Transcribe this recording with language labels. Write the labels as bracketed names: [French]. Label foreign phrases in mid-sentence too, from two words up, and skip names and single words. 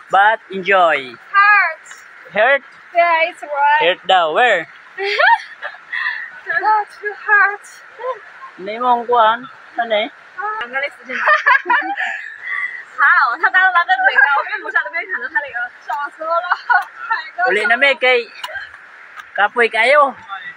[English] but enjoy. Hurt? Yeah, it's right. Hurt daw. Where? Not too hurt. [Filipino] Hindi mo ang kuhan. Ano eh? [Chinese] 好，他刚刚拉个嘴高，因为不晓得没看到他那个，笑死我了，太搞笑了。 [Cebuano] Uli na may kay kapoy kayo.